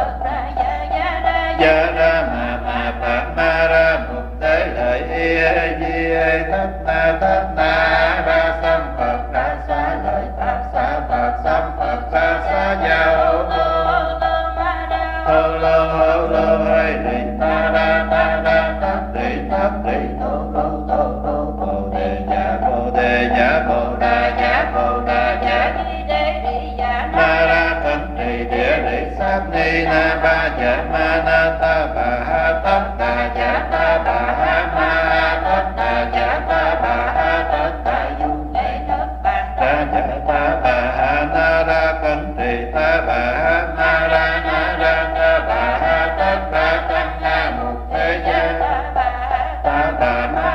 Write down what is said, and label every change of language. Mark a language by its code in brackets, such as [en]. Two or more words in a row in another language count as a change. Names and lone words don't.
[vi] gia ra ma phật ma ra mục tế lợi di thất na ra sam phật ra xá lợi phật sam phật ra xá gia hô lô hay đi ta ra tát đi thô bồ đề dạ bồ đà dạ ma ra thân trì địa lý sát ni na ba dạ ma na ta bà ha tất ta dạ ta bà ha ma tất ta dạ ta bà ha tất ta du ta dạ ta bà ha na ra cẩn trì ta bà ha na ra ta bà ha tất ta tăng na mục thế gia ta bà ma